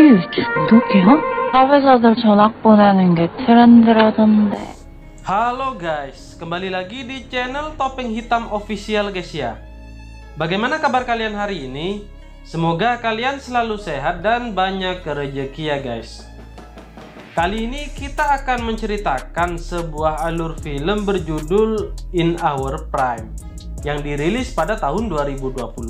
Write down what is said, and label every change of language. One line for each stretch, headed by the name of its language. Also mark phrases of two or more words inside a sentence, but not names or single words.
Korean: 누구야? 사회자들 전학 보내는 게 트렌드라던데.
Indonesian: Halo guys, kembali lagi di channel Topeng Hitam Official guys ya. Bagaimana kabar kalian hari ini? Semoga kalian selalu sehat dan banyak rezeki ya guys. Kali ini kita akan menceritakan sebuah alur film berjudul In Our Prime yang dirilis pada tahun 2022.